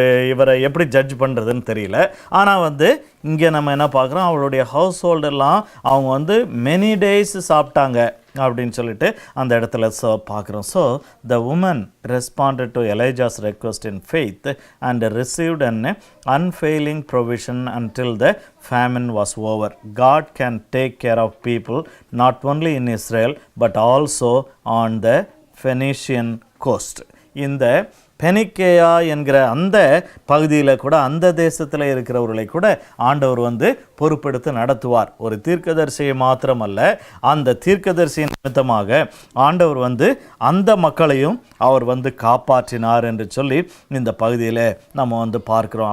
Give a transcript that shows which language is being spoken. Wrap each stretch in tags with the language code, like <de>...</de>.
<ta>இவரை எப்படி ஜட்ஜ் பண்ணுறதுன்னு தெரியல. ஆனால் இங்கே நம்ம என்ன பார்க்குறோம், அவளுடைய ஹவுஸ் ஹோல்டெல்லாம் அவங்க மெனி டேஸ் சாப்பிட்டாங்க அப்படின்னு சொல்லிட்டு அந்த இடத்துல பார்க்குறோம்.</ta> <en>So the woman responded to Elijah's request in faith and received an unfailing provision until the famine was over. God can take care of people not only in Israel but also on the Phoenician coast. இந்த</en> <ta>பெனிக்கேயா என்கிற அந்த பகுதியில் கூட, அந்த தேசத்தில் இருக்கிறவர்களை கூட ஆண்டவர் வந்து பொறுப்பெடுத்து நடத்துவார். ஒரு தீர்க்கதரிசியை மாத்திரமல்ல, அந்த தீர்க்கதரிசி நிமித்தமாக ஆண்டவர் வந்து அந்த மக்களையும் அவர் வந்து காப்பாற்றினார் என்று சொல்லி இந்த பகுதியில் நம்ம வந்து பார்க்கிறோம்.</ta>